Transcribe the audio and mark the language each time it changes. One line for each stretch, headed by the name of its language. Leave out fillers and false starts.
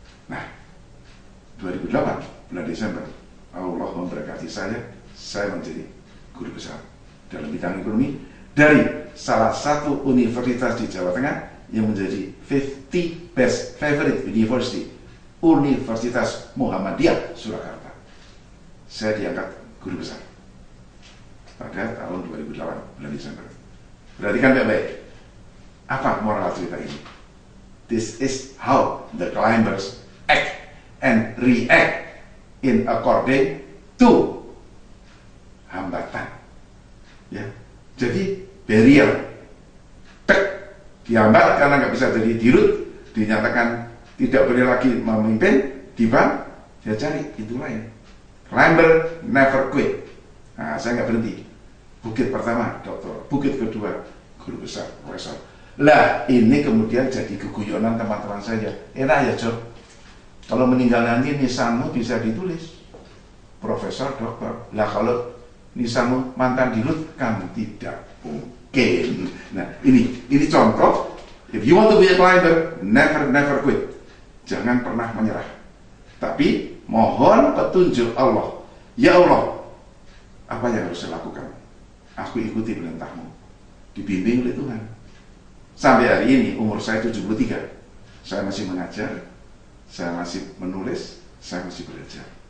Indonesian: Nah, 2008 bulan Desember, Allah memberkati saya menjadi guru besar dalam bidang ekonomi dari salah satu universitas di Jawa Tengah yang menjadi 50 best favorite university, Universitas Muhammadiyah Surakarta. Saya diangkat guru besar pada tahun 2008 bulan Desember. Perhatikan baik-baik. Apa moral cerita ini?
English: This is how the climbers act and react in according to hambatan.
Indonesian: Ya, jadi barrier, dihambat karena nggak bisa jadi dirut, dinyatakan tidak boleh lagi memimpin, diban, dia cari pintu lain.
English: Climber never quit.
Indonesian: Nah, saya nggak berhenti. Bukit pertama doktor, bukit kedua guru besar, profesor. Lah, ini kemudian jadi keguyonan teman-teman saya. Enak ya, Job. Kalau meninggal nanti nisanmu bisa ditulis profesor, dokter. Lah, kalau nisanmu mantan dirut, kan tidak mungkin. Nah, ini contoh.
English: If you want to be a climber, never quit.
Indonesian: Jangan pernah menyerah. Tapi mohon petunjuk Allah. Ya Allah, apa yang harus saya lakukan? Aku ikuti perintahmu. Dibimbing oleh Tuhan. Sampai hari ini umur saya 73. Saya masih mengajar, saya masih menulis, saya masih belajar.